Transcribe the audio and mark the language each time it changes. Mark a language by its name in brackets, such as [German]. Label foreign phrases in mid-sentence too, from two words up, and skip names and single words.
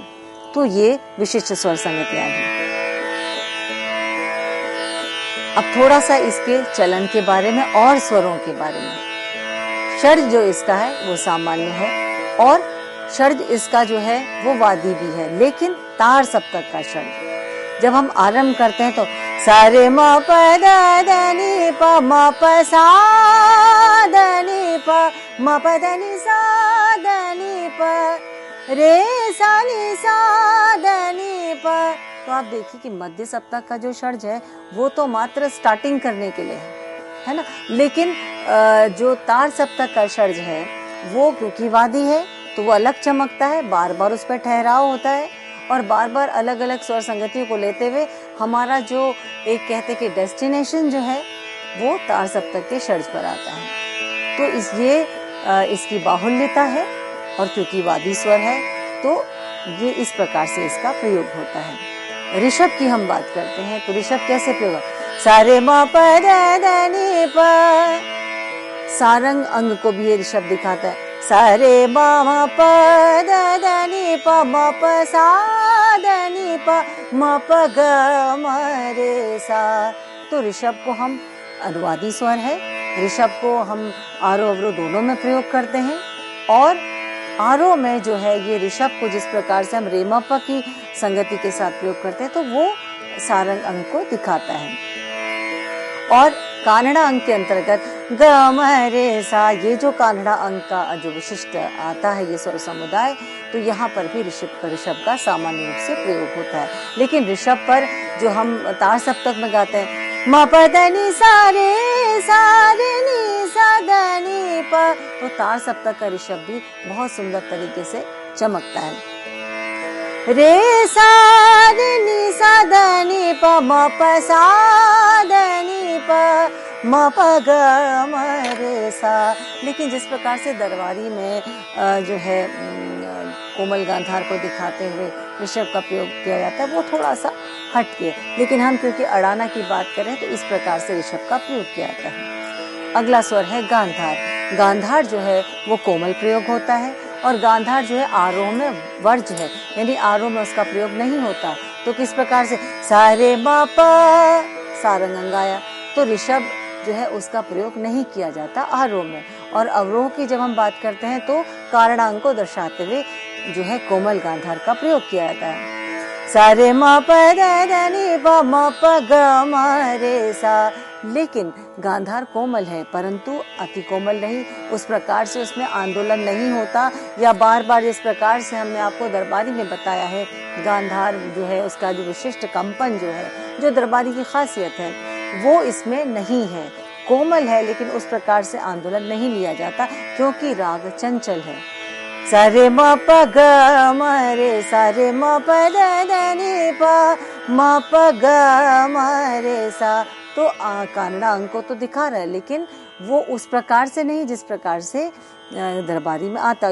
[Hindi] तो ये विशिष्ट स्वर संगतियां हैं। अब थोड़ा सा इसके चलन के बारे में और स्वरों के बारे में। षड्ज जो इसका है वो सामान्य है, और षड्ज इसका जो है वो वादी भी है, लेकिन तार सप्तक का षड्ज। जब हम आरंभ करते हैं तो सा रे म प द ध नि प, म प सा ध नि प, म प द नि सा ध नि प, रे सा नि सा ध नि प। तो आप देखिए कि मध्य सप्तक का जो षड्ज है वो तो मात्र स्टार्टिंग करने के लिए है ना, लेकिन जो तार सप्तक का षड्ज है वो क्योंकि वादी है तो वो अलग चमकता है, बार बार उस पर ठहराव होता है, और बार बार अलग अलग स्वर संगतियों को लेते हुए हमारा जो एक कहते कि डेस्टिनेशन जो है वो तार सप्तक के षड्ज पर आता है। तो इसकी बाहुल्यता है, और क्योंकि वादी स्वर है तो ये इस प्रकार से इसका प्रयोग होता है। ऋषभ की हम बात करते हैं तो ऋषभ कैसे प्रयोग? सा रे म प द ध नि प, सारंग अंग को भी ये ऋषभ दिखाता है। सा रे म प द ध नि प, म प सा ध नि प, म प ग म रे सा। तो ऋषभ को हम अनुवादी स्वर है, ऋषभ को हम आरोह अवरोह दोनों में प्रयोग करते हैं, और आरोह में जो है ये ऋषभ को जिस प्रकार से हम रे म प की संगति के साथ प्रयोग करते हैं तो वो सारंग अंग को दिखाता है। और कानड़ा अंग के अंतर्गत ग म रे सा, ये जो कानड़ा अंग का जो विशिष्ट आता है ये स्वर समुदाय, तो यहाँ पर भी ऋषभ का सामान्य रूप से प्रयोग होता है। लेकिन ऋषभ पर जो हम तार सप्तक में गाते हैं म प द नि सा रे नि सा ध नि प, तो तार सप्तक का ऋषभ भी बहुत सुंदर तरीके से चमकता है। रे सा रे नि सा ध नि प, म प सा ध नि प, म प ग म रे सा। लेकिन जिस प्रकार से दरबारी में जो है कोमल गांधार को दिखाते हुए ऋषभ का प्रयोग किया जाता है वो थोड़ा सा हटके, लेकिन हम क्योंकि अड़ाना की बात करें तो इस प्रकार से ऋषभ का प्रयोग किया जाता है। अगला स्वर है गांधार। गांधार जो है वो कोमल प्रयोग होता है, और गांधार जो है आरोह में वर्ज्य है, यानी आरोह में उसका प्रयोग नहीं होता। तो किस प्रकार से सा रे म प, सारंग अंग आया, तो ऋषभ जो है उसका प्रयोग नहीं किया जाता आरोह में। और अवरोह की जब हम बात करते हैं तो कारणांग को दर्शाते हुए जो है कोमल गांधार का प्रयोग किया जाता है। सा रे म प द ध नि प, म प ग म रे सा। लेकिन गांधार कोमल है परंतु अति कोमल नहीं, उस प्रकार से उसमें आंदोलन नहीं होता, या बार बार इस प्रकार से हमने आपको दरबारी में बताया है गांधार जो है उसका जो विशिष्ट कंपन जो है, जो दरबारी की खासियत है वो इसमें नहीं है। कोमल है लेकिन उस प्रकार से आंदोलन नहीं लिया जाता क्योंकि राग चंचल है। सा रे म प ग म रे सा रे म प द ध नि प म प ग म रे सा। तो कानड़ा अंक को तो दिखा रहा है, लेकिन वो उस प्रकार से नहीं जिस प्रकार से दरबारी में आता।